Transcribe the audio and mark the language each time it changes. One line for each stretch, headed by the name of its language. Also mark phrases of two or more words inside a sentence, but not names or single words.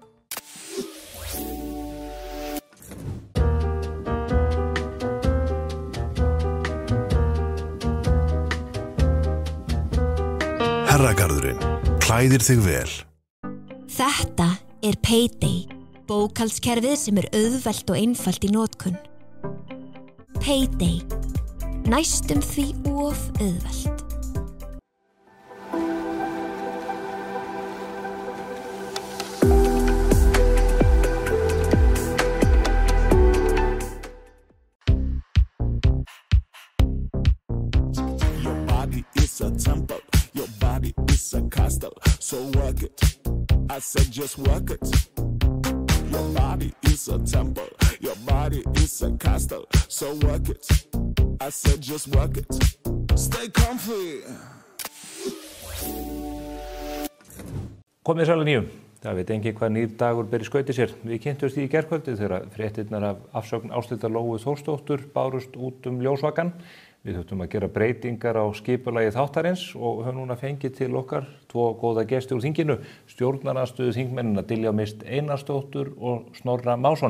Icelandic: Herragarðurinn, klæðir þig vel. Þetta Payday, bókhaldskerfið sem auðvelt og einfalt í notkun. Payday, næstum því of auðvelt.
English: Your body is a temple, your body is a castle, so work it. I said just work it. Your body is a temple, your body is a castle, so work it. I said just work it. Stay comfy.
Icelandic: Komið sæl að nýjum. Það veit enginn hvað nýr dagur ber í skauti sér. Við kynntumst í gærkvöldi þegar fréttirnar af afsögn Ásthildar Lóu Þórsdóttur bárust út ljósvakann. Við þurftum að gera breytingar á skipulagi þáttarins og höfum núna fengið til okkar tvo góða gesti úr þinginu, stjórnarandstöðu þingmennina Diljá Mist Einarsdóttur og Snorra Másson.